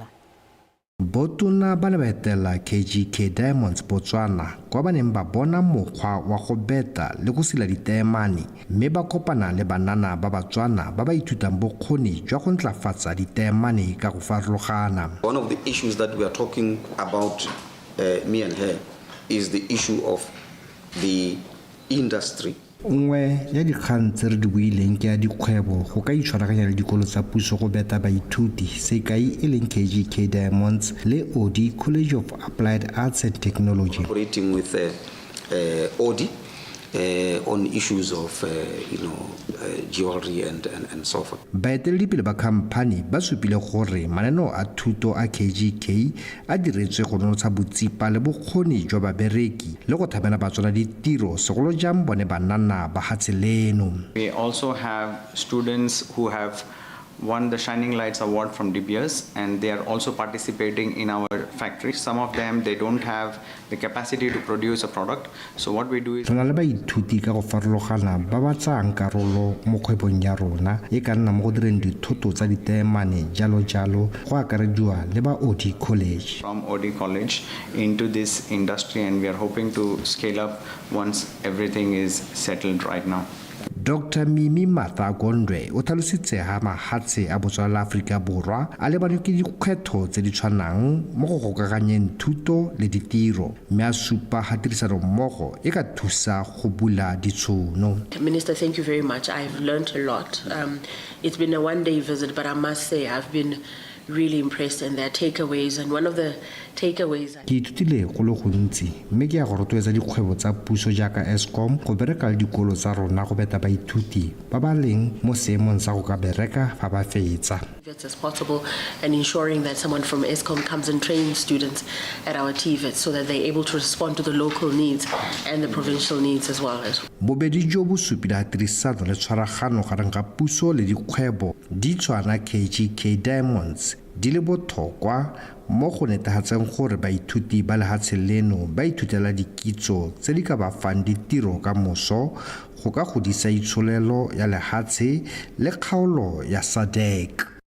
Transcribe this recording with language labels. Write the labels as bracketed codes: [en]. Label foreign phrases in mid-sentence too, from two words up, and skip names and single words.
[tn] Botona ba le baetela KGK Diamonds Botswana kwa ba neng ba bona mokgwa wa go beta le go sila ditaemane mme ba kopana le banana ba Batswana ba ba ithutang bokgoni jwa go ntlafatsa ditaemane ka go farologana. [en] One of the issues that we are talking about, me and her, is the issue of the industry. [tn] Nngwe ya dikgang tse re di buileng ke ya dikgwebo go ka itshwaraganya le dikolo tsa puso go beta baithuti sekai e leng KGK Diamonds le OD College of Applied Arts and Technology. [en] Operating with OD on issues of jewelry and so forth. [tn] Baeteledipele ba khamphani ba supile gore mananeo a thuto a KGK a diretswe go nonotsha botsipa le bokgoni jwa babereki le go thamela Batswana ditiro segolo jang bone banana ba hatse leno. [en] We also have students who have won the Shining Lights Award from DBS, and they are also participating in our factory. Some of them, they don't have the capacity to produce a product. So what we do is... [tn] Rona le baithuti ka go farologana ba ba tsang karolo mo kgwebong ya rona e ka nna mo go direng dithoto tsa ditaemane jalo go akarediwa le ba OD College. [en] From OD College into this industry, and we are hoping to scale up once everything is settled right now. [tn] Dr. Mimi Martha Gondwe o tlhalositse ha mahatse a Botswana la Afrika Borwa a lebane ke dikgwetho tse di tshwanang mo go gokaganyeng thuto le ditiro mme a supa ha tirisano mmogo e ka thusa go bula ditšhono. [en] Minister, thank you very much. I've learned a lot. It's been a one-day visit, but I must say I've been really impressed, and their takeaways, and one of the takeaways [tn] ke ithutile go le gontsi mme ke ya go rotloetsa dikgwebo tsa puso jaaka Eskom go bereka le dikolo tsa rona go beta baithuti ba ba leng mo seemong sa go ka bereka fa ba fetsa. [en] as possible, and ensuring that someone from Eskom comes and trains students at our TVET so that they're able to respond to the local needs and the provincial needs as well. [tn] Bobedi jo bo supila tirisano le tshwaragano gareng ga puso le dikgwebo di tshwana KGK Diamonds di le botlhokwa mo go netefatseng gore baithuti ba lehatshe leno ba ithutela dikitso tse di ka ba fang ditiro ka moso go ka godisa itsholelo ya lehatshe le kgaolo ya SADC.